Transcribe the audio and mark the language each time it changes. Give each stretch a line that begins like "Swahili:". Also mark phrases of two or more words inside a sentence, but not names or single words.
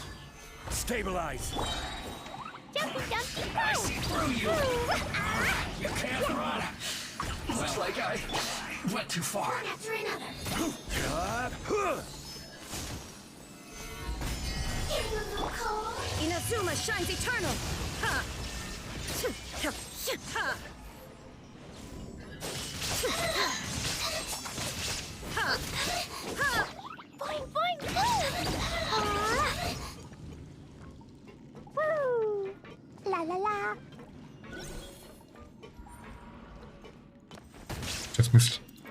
English: Stabilize. through you! You can't run! Looks like I went too far. One after another. Getting a little cold. Inazuma shines eternal! Ha! Ha! Ha! Ha! Boing, boing, woo! La la la.
Russian: Сейчас мысли.